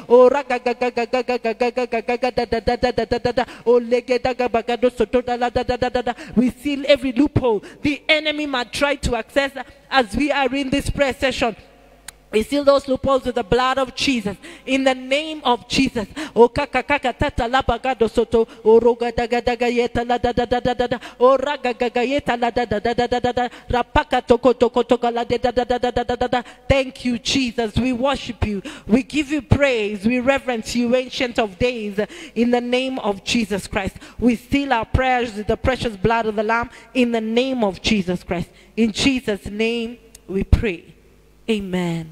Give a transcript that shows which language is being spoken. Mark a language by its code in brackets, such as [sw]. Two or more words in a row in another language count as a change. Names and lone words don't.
[en] We seal every loophole the enemy might try to access as we are in this prayer session. We seal those loopholes with the blood of Jesus. In the name of Jesus. Oh, kakakakatata labagado soto. Oh, rogadagadaga la da da da da da. Oh, ragagagayeta la da da da da da da. Rapaka toko toko toka la da da da da da da da. Thank you, Jesus. We worship you. We give you praise. We reverence you, Ancient of Days. In the name of Jesus Christ. We seal our prayers with the precious blood of the Lamb. In the name of Jesus Christ. In Jesus' name we pray. Amen.